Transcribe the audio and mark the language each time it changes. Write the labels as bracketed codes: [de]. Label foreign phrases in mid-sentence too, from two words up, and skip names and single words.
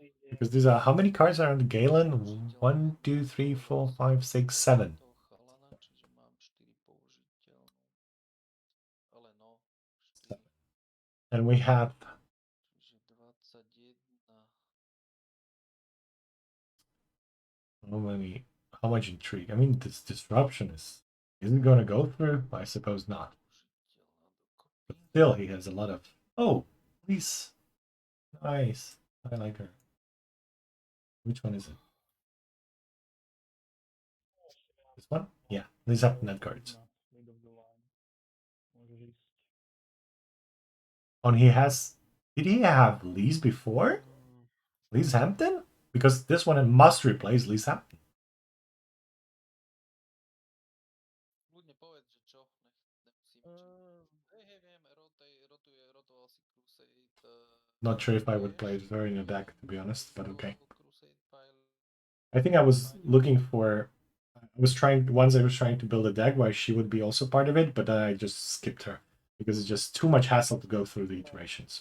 [en] Because these are how many cards are on the Galen? 1, 2, 3, 4, 5, 6, 7. [sk] toho chalana, čiže mám 4 použiteľné. Ale no, 4. [en] And we have [sk] Čiže 21. [en] how much intrigue? I mean, this disruption is it going to go through? I suppose not. But still, he has a lot of. Oh, please, nice. I like her. Which one is it? This one? Yeah, these are net cards. Lead of the line. [sk] Môžeš ísť. [en] On he has. Did he have Lee's before? Lee's Hampton? Because this one must replace Lee's Hampton. [sk] Ľudne povedz, že čo, nemusím. Hej, viem, rotoval si Crusade. [en] Not sure if I would play it very in a deck, to be honest, but okay. Crusade pile. I think I was looking for. I was trying to build a deck where she would be also part of it, but I just skipped her because it's just too much hassle to go through the iterations.